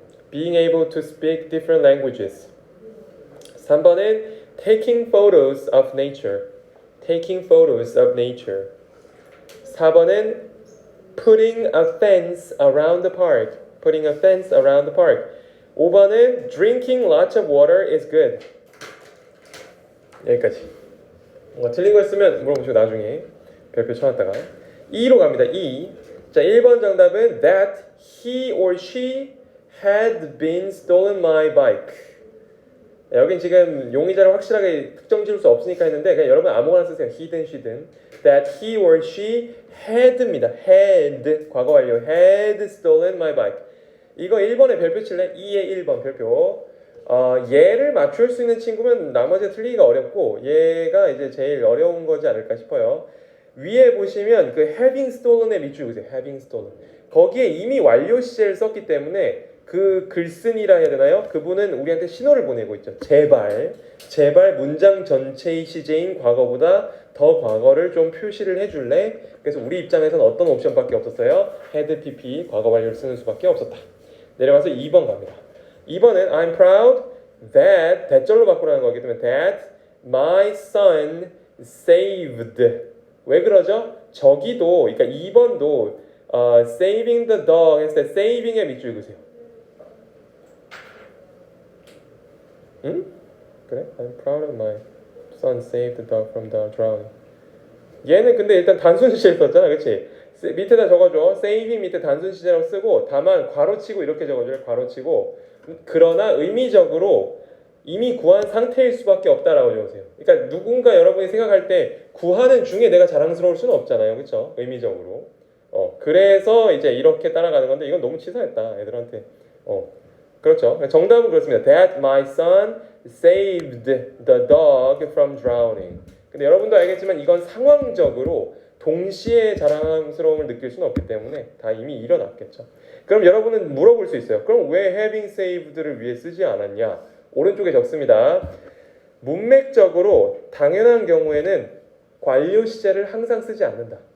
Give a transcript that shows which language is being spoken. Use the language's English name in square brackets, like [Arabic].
[English] being able to speak different languages. 3번은 taking photos of nature. taking photos of nature. 4번은 putting a fence around the park. putting a fence around the park. 5번은 drinking lots of water is good. [Korean] 여기까지. 틀린 거 있으면 물어보시고 나중에 별표 쳐놨다가 2로 갑니다. 2. [English] 자, 1번 정답은 that he or she had been stolen my bike. [Korean] 여긴 지금 용의자를 확실하게 특정 지을 수 없으니까 했는데 그냥 여러분 아무거나 쓰세요. he든 she든. [English] that he or she had입니다. [Korean] had 과거 완료. had stolen my bike. 이거 1번에 별표 칠래? 2에 1번 별표. 얘를 맞출 수 있는 친구면 나머지 틀리기가 어렵고 얘가 이제 제일 어려운 거지 않을까 싶어요. 위에 보시면 그 having stolen에 밑줄 그으세요. [English] having stolen. [Korean] 거기에 이미 완료 시제를 썼기 때문에 그 글쓴이라 해야 되나요? 그분은 우리한테 신호를 보내고 있죠. 제발 문장 전체의 시제인 과거보다 더 과거를 좀 표시를 해줄래? 그래서 우리 입장에서는 어떤 옵션밖에 없었어요? had pp 과거 완료를 쓰는 수밖에 없었다. 내려가서 2번 갑니다. [English] 2번은 I'm proud that 대절로 바꾸라는 거기 때문에 that my son saved. [Korean] 왜 그러죠? 저기도 그러니까 2번도 saving the dog 했을 때 saving에 밑줄 그으세요. 응? 그래? [English] I'm proud of my son saved the dog from the drowning. [Korean] 얘는 근데 일단 단순 시제를 썼잖아, 그렇지? 밑에다 적어줘. saving 밑에 단순 시제라고 쓰고 다만 괄호치고 이렇게 적어줘요. 괄호치고 그러나 의미적으로 이미 구한 상태일 수밖에 없다라고 적으세요. 그러니까 누군가 여러분이 생각할 때 구하는 중에 내가 자랑스러울 수는 없잖아요, 그렇죠? 의미적으로. 그래서 이제 이렇게 따라가는 건데 이건 너무 치사했다, 애들한테. 그렇죠. 정답은 그렇습니다. [English] That my son saved the dog from drowning. [Korean] 근데 여러분도 알겠지만 이건 상황적으로 동시에 자랑스러움을 느낄 수는 없기 때문에 다 이미 일어났겠죠. 그럼 여러분은 물어볼 수 있어요. 그럼 왜 having saved를 위해 쓰지 않았냐? 오른쪽에 적습니다. 문맥적으로 당연한 경우에는 완료 시제를 항상 쓰지 않는다.